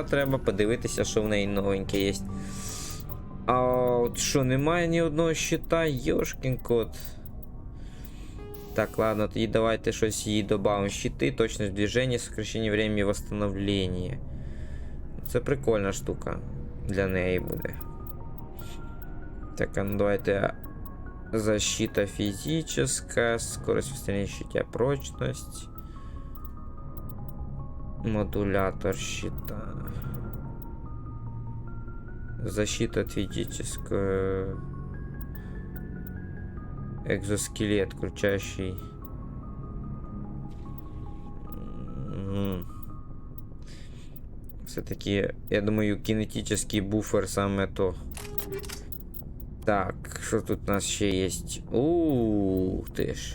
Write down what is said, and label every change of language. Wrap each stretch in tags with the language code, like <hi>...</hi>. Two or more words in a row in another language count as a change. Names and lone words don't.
<uk>Треба подивитися, що в неї новеньке є. А от що, немає ні одного щита,</uk> <ru>йошкін кот.</ru> <uk>Так, ладно, тоді давайте щось їй додамо. Щити, точність движення,</uk> <ru>сокращення времени восстановлення.</ru> <uk>Це прикольна штука. Для неї буде. Так, а ну давайте.</uk> <ru>Защита физическая, скорость восстановления щита, прочность. Модулятор щита. Защита от физического. Экзоскелет, крутящий. Все-таки, я думаю, кинетический буфер</ru> <uk>саме то. Так, що тут у нас ще є? Ух ти ж.</uk>